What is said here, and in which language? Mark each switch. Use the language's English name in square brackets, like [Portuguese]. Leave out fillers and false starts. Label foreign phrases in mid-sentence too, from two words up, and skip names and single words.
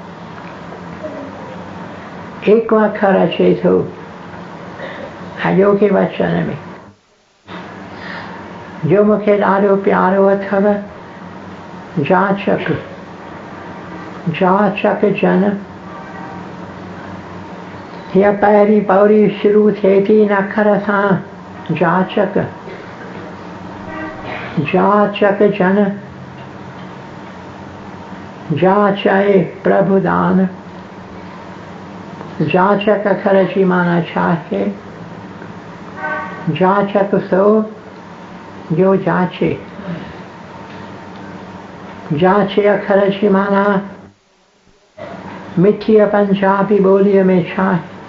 [Sindhi] हिकु अखर अचे थो अॼोके वचन में, जो मूंखे ॾाढो प्यारो अथव। जाचक। जाचक जन। हीअ पहिरीं पौड़ी शुरू थिए थी इन अखर सां। जाचक। जाचक जन। जाच आहे प्रभु दान। जाचक अखर जी माना छा आहे? जाचक सो जो जाचे। जाचे अखर जी माना मिठी पंजाबी ॿोलीअ में छा आहे?